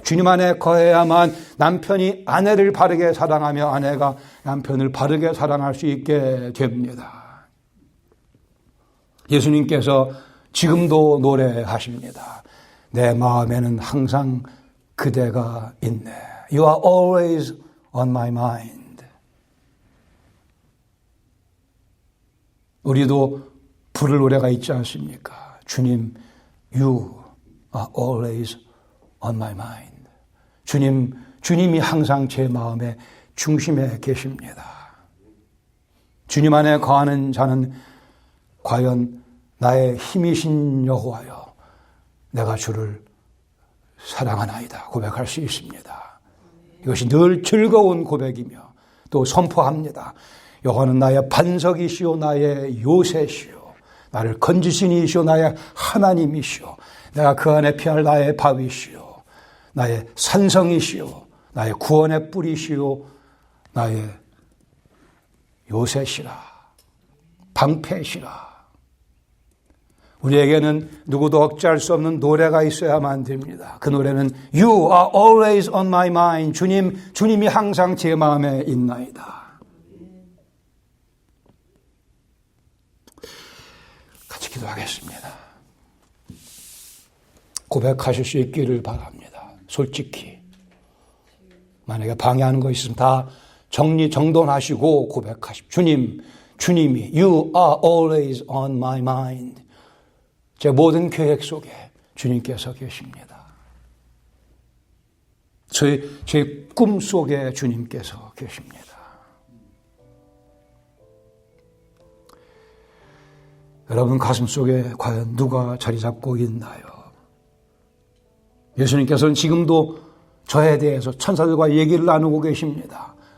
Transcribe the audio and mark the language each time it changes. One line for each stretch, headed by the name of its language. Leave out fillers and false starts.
Korean: 주님 안에 거해야만 남편이 아내를 바르게 사랑하며 아내가 남편을 바르게 사랑할 수 있게 됩니다. 예수님께서 지금도 노래하십니다. 내 마음에는 항상 그대가 있네.
English: You are always on my mind.
Korean: 우리도 부를 노래가 있지 않습니까?
English: 주님, You are always on my mind.
Korean: 주님이 항상 제 마음의 중심에 계십니다. 주님 안에 거하는 자는 과연 나의 힘이신 여호와여, 내가 주를 사랑하나이다 고백할 수 있습니다. 이것이 늘 즐거운 고백이며 또 선포합니다. 여호와는 나의 반석이시오, 나의 요새시오, 나를 건지신 이시오, 나의 하나님이시오, 내가 그 안에 피할 나의 바위시오, 나의 산성이시오, 나의 구원의 뿌리시오, 나의 요새시라, 방패시라. 우리에게는 누구도 억제할 수 없는 노래가 있어야만 됩니다. 그 노래는
English: You are always on my mind.
Korean: 주님이 항상 제 마음에 있나이다. 같이 기도하겠습니다. 고백하실 수 있기를 바랍니다. 솔직히. 만약에 방해하는 거 있으면 다 정돈하시고 고백하십시오.
English: 주님이 You are always on my mind.
Korean: 제 모든 계획 속에 주님께서 계십니다. 제 꿈 속에 주님께서 계십니다. 여러분 가슴 속에 과연 누가 자리 잡고 있나요? 예수님께서는 지금도 저에 대해서 천사들과 얘기를 나누고 계십니다.